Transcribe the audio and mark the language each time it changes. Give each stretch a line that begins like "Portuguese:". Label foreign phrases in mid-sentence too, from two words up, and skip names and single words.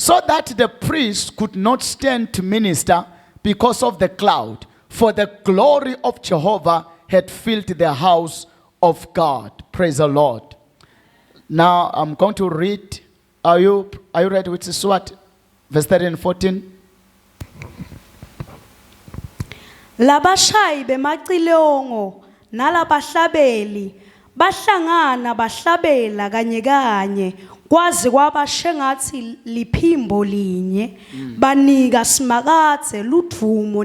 English: so that the priest could not stand to minister because of the cloud, for the glory of Jehovah had filled the house of God. Praise the Lord. Now I'm going to read. Are you ready? Which is what? Verse 13 and 14.
Swati: Labashayi bemacilongo nalabahlabeli bahlangana bahlabela kanye kanye kwazi kwaba shengathi liphimbo linye banika simakathe ludvumo